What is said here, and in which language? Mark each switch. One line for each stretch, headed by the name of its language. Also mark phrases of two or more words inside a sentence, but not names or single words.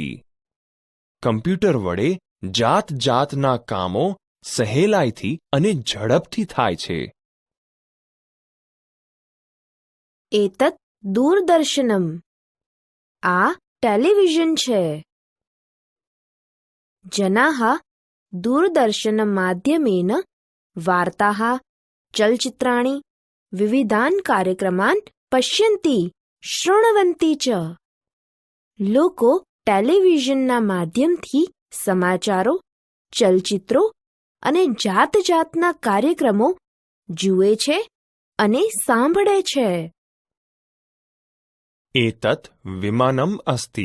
Gujarati: કમ્પ્યુટર વડે જાત જાતના કામો સહેલાઈથી અને ઝડપથી થાય છે.
Sanskrit: एतत दूरदर्शनम.
Gujarati: આ ટેલિવિઝન છે.
Sanskrit: જનાઃ दूरदर्शनमाध्यमेन वार्ताः चलचित्राणि विविधान् कार्यक्रमान् पश्यन्ति शृण्वन्ति च.
Gujarati: લોકો ટેલિવિઝનના માધ્યમથી સમાચારો, ચલચિત્રો અને જાત જાતના કાર્યક્રમો જુએ છે અને સાંભળે છે.
Sanskrit: एतत विमानम अस्ति.